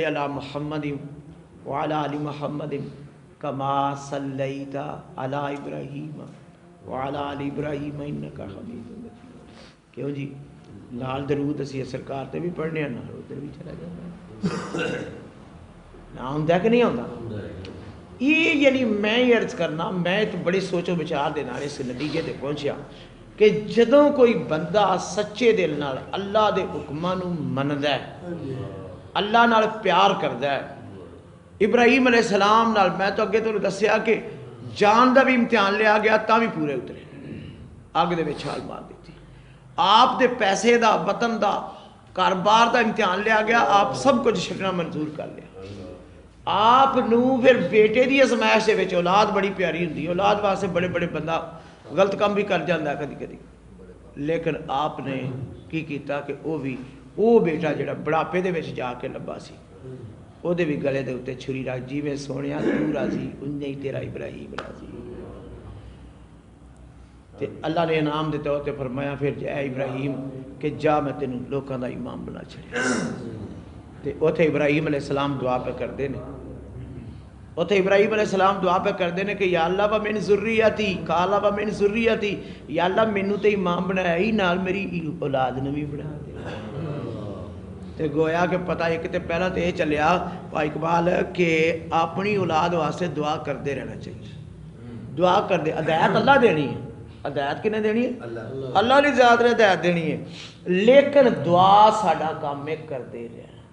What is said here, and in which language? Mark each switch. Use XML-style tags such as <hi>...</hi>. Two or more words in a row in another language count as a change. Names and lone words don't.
<ar>علی محمد وعلی آل محمد کما صلیت علی ابراہیم وعلی آل ابراہیم انک حمید مجید</ar> <pa>کیوں جی لال درود اسی سرکار تے بھی پڑھنے ہیں نال ادھر بھی چلا جاتا نہ ہوندا کہ نہیں ہوندا یہ یعنی میں عرض کرنا میں تو بڑی سوچ و بچار دے نال اس نتیجے تے پہنچیا کہ جدوں کوئی بندہ سچے دل نال اللہ دے حکماں نو مندا ہے اللہ نال پیار کردا ہے ابراہیم علیہ السلام نال میں تو اگے تانوں دسیا کہ جان دا بھی امتحان لیا گیا تاں بھی پورے اترے اگ دے وچ چھال مار دتی آپ دے پیسے دا وطن دا کاروبار دا امتحان لیا گیا آپ سب کچھ چھڈنا منظور کر لیا آپ نو پھر بیٹے دی ازمائش دے وچ اولاد بڑی پیاری ہوندی ہے اولاد واسطے بڑے بڑے بندہ غلط کام بھی کر جاندہ ہے کدی کدی لیکن آپ نے کی کیتا کہ وہ بیٹا جڑا بڑھاپے دے وچ جا کے لبا سی او دے بھی گلے دے اوتے چھری رکھ جی میں سونیا تو راضی انج ہی تیرا ابراہیم راضی تے اللہ نے انعام دے طور تے فرمایا پھر اے ابراہیم کہ جا میں تینوں لوکاں دا امام بنا چھڑیا تے اوتھے ابراہیم علیہ السلام دعا پہ کردے نے اوتھے ابراہیم علیہ السلام دعا پہ کردے نے کہ</pa> <ar>یا اللہ و من ذریتی قال و من ذریتی</ar> <pa>یا اللہ مینوں تے امام بنایا ہی نال میری اولاد نو بھی بنا دے تے گویا کہ پتہ ایک تے پہلا تے یہ چلیا بھائی اقبال کہ اپنی اولاد واسطے دعا کردے رہنا چاہیے دعا کر دے ہدایت اللہ دینی ہے ہدایت کنے دینی ہے اللہ نے ذات نے ہدایت دینی ہے لیکن دعا ساڈا کام ہے کردے رہنا</pa>